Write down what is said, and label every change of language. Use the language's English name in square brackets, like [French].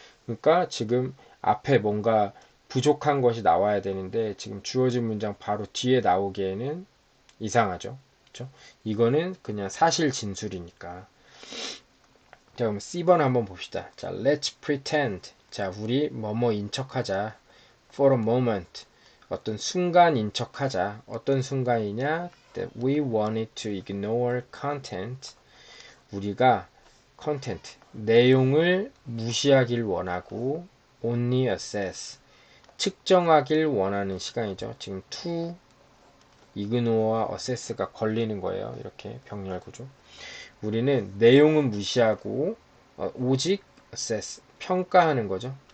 [Korean] 그러니까 지금 앞에 뭔가 부족한 것이 나와야 되는데 지금 주어진 문장 바로 뒤에 나오기에는 이상하죠. 그렇죠? 이거는 그냥 사실 진술이니까. 자, 그럼 C번 한번 봅시다. 자, [English] let's pretend. [Korean] 자, 우리 뭐뭐인 척하자. [English] For a moment. [Korean] 어떤 순간인 척하자. 어떤 순간이냐? [English] That we wanted to ignore content. [Korean] 우리가 content, 내용을 무시하길 원하고 [English] only assess, [Korean] 측정하길 원하는 시간이죠. 지금 to, ignore와 assess가 걸리는 거예요. 이렇게 병렬 구조. 우리는 내용은 무시하고 오직 assess, 평가하는 거죠.